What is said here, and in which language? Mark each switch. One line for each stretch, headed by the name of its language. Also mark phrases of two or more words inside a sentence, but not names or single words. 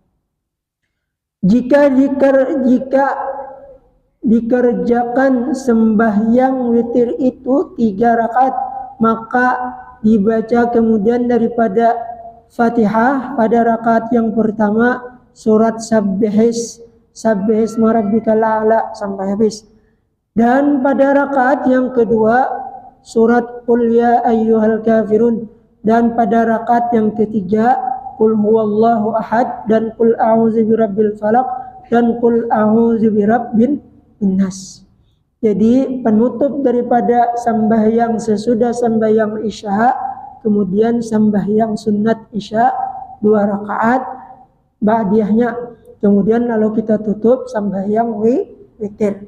Indonesian: Jika dikerjakan sembahyang witir itu 3 rakaat, maka dibaca kemudian daripada Fatihah pada rakaat yang pertama surat Sabbihis Rabbikal A'la sampai habis. Dan pada rakaat yang kedua surat Qul Ya Ayyuhal Kafirun, dan pada rakaat yang ketiga Qul Huwallahu Ahad dan Qul A'udzu Birabbil Falaq dan Qul A'udzu Birabbin Nas. Jadi penutup daripada sembahyang sesudah sembahyang isya, kemudian sembahyang sunat isya 2 rakaat ba'diyahnya, kemudian lalu kita tutup sembahyang witir.